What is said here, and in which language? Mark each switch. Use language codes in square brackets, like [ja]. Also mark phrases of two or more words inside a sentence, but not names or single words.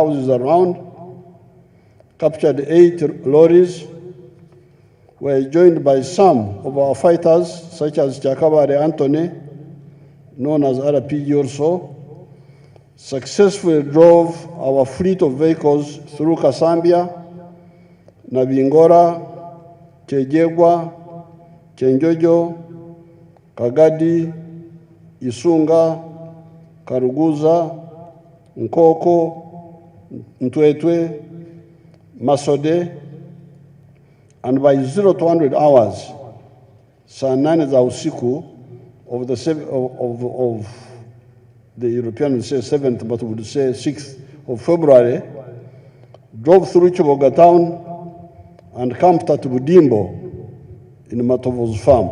[en] houses around, captured 8 lorries, were joined by some of our fighters, such as Chakabare Anthony, known as RPG also, successfully drove our fleet of vehicles through Kasambia, Nabingora, Chejegwa, Chenjojo, Kagadi, Isunga, Karuguza, Nkoko, Ntwetwe, Masode, and by 0 to 100 hours, [sw] saa 8 za usiku [en] of the European would say 7th, but would say 6th of February, drove through Chiboga town and camped at Budimbo in Matovo's farm.